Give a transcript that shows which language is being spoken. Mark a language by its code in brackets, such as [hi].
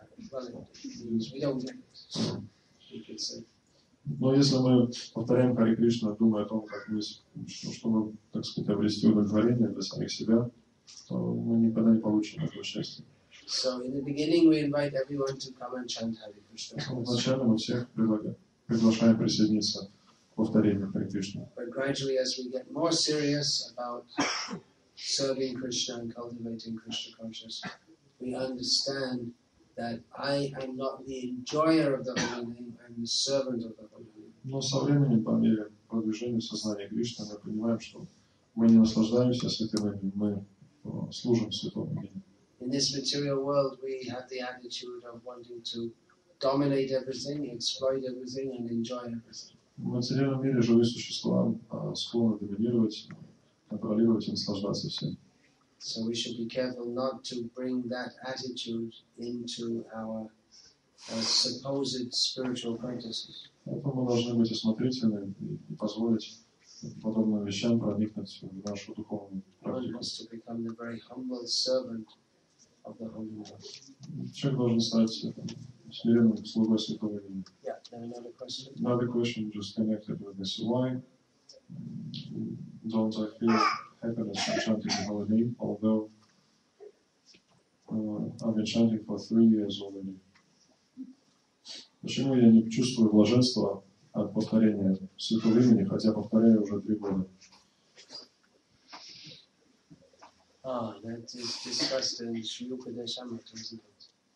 [en] Well, it means we don't get it, you could say. [ru] но если мы повторяем Харе Кришну, думая о том, как мы, что мы, так сказать, обрести удовлетворение для самих себя, то мы никогда не получим этого счастья. [en] So in the beginning we invite everyone to come and chant Hare Krishna. [ru] Вначале мы всех приглашаем присоединиться к повторению Харе Кришны. [en] But gradually as we get more serious about serving Krishna and cultivating Krishna consciousness, we understand that I am not the enjoyer of the holy name, I am the servant of the holy name. [ru] Но со временем, по мере продвижения сознания Кришны, мы понимаем, что мы не наслаждаемся святым именем, мы служим святому имени. [en] In this material world, we have the attitude of wanting to dominate everything, exploit everything, and enjoy everything. [ru] В материальном мире живые существа склонны доминировать, контролировать и наслаждаться всем. [en] So we should be careful not to bring that attitude into our supposed spiritual practices. [ru] Поэтому мы должны быть осмотрительны и не позволить подобным вещам проникнуть в нашу духовную практику. [en] To become the very humble servant of the Holy One. [ru] Человек должен стать смиренным слугой святого имени. [en] Yeah, another question. Another question just connected with this. Why don't I feel happiness from chanting the holy name, although I've been chanting for 3 years already? [ru] Почему я не чувствую блаженства от повторения святого имени, хотя повторяю уже 3 года? [en] That is discussed in Sri Upadeshamrita, isn't it?